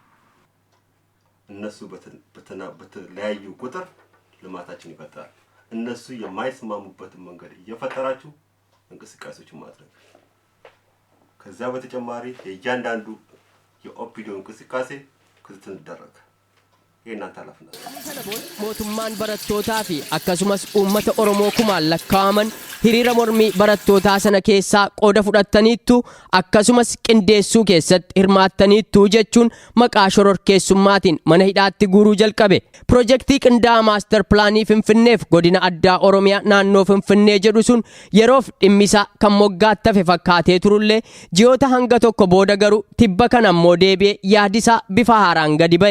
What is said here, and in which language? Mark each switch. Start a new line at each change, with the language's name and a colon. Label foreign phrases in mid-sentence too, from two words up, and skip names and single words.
Amharic: እነሱ በተለያዩ ቁጥር ልማታችን ይቀጥላል። እነሱ የማይስማሙበትን መንገድ እየፈጠራችሁ እንቅስቃሴዎችን ማድረግ ከዛ በተጨማሪ የእያንዳንዱ የኦፒዲዮ እንቅስቃሴ ክትትል ይደረግ። የእናንተ ኃላፊነት ነው።
Oromo: mootummaan barattootaa fi akkasumas uummata Oromoo kumaan lakkaa'aman hiriira mormii barattootaa sana keessaa qooda fudhataniittu akkasumas qindeessuu keessatti hirmaattaniittu jechuun maqaa shororkeessummaatiin mana hidhaatti guuruu jalqabe. Pirojektii qindaa'aa
English: maastar pilaanii
Oromo: Finfinneef godina addaa Oromiyaa naannoo Finfinnee jedhu sun yeroof dhimmisaa kan moggaattafe fakkaatee turullee ji'oota hanga tokko booda garuu tibba kana ammoo deebi'ee yaadisaa bifa haaraan gadi ba'e.